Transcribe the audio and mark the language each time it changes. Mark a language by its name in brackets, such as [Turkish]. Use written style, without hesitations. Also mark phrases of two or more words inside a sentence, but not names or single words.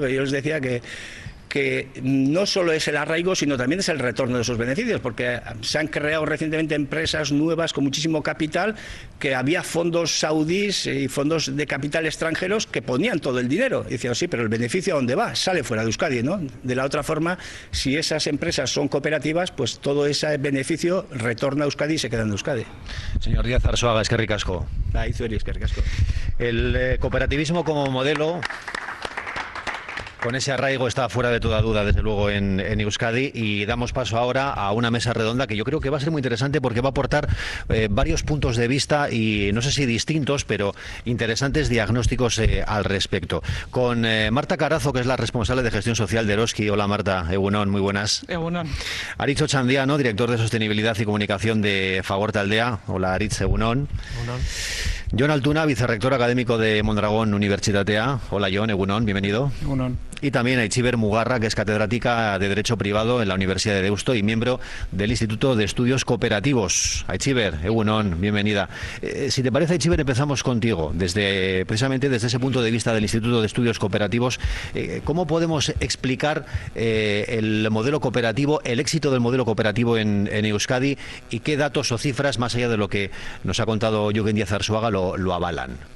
[Spanish] Pero yo les decía que no solo es el arraigo, sino también es el retorno de esos beneficios, porque se han creado recientemente empresas nuevas con muchísimo capital, que había fondos saudíes y fondos de capital extranjeros que ponían todo el dinero. Y decían, sí, pero el beneficio ¿a dónde va? Sale fuera de Euskadi, ¿no? De la otra forma, si esas empresas son cooperativas, pues todo ese beneficio retorna a Euskadi y se queda en Euskadi. [Basque] Señor Díaz Arzuaga, eskerrik asko. Eskerrik asko. [Spanish] El cooperativismo como modelo, con ese arraigo, está fuera de toda duda, desde luego, en Euskadi, y damos paso ahora a una mesa redonda que yo creo que va a ser muy interesante porque va a aportar varios puntos de vista y no sé si distintos, pero interesantes diagnósticos al respecto. Con Marta Carazo, que es la responsable de gestión social de Eroski. Hola Marta, egunon, muy buenas. [Basque] Egunon. [Spanish] Aritz Ochandiano, director de sostenibilidad y comunicación de Fagor Taldea. Hola Aritz, egunon. [Basque] Egunon. [Spanish] Jon Altuna, vicerrector académico de Mondragón Unibertsitatea. Hola Jon, egunon, bienvenido. [Basque] Egunon. [Spanish] Y también Aitziber Mugarra, que es catedrática de Derecho Privado en la Universidad de Deusto y miembro del Instituto de Estudios Cooperativos. [Basque] Aitziber, egunon, [Spanish] bienvenida. Si te parece, Aitziber, empezamos contigo. Precisamente desde ese punto de vista del Instituto de Estudios Cooperativos, ¿cómo podemos explicar el modelo cooperativo, el éxito del modelo cooperativo en Euskadi, y qué datos o cifras, más allá de lo que nos ha contado Jokin Díaz Arzuaga, lo avalan?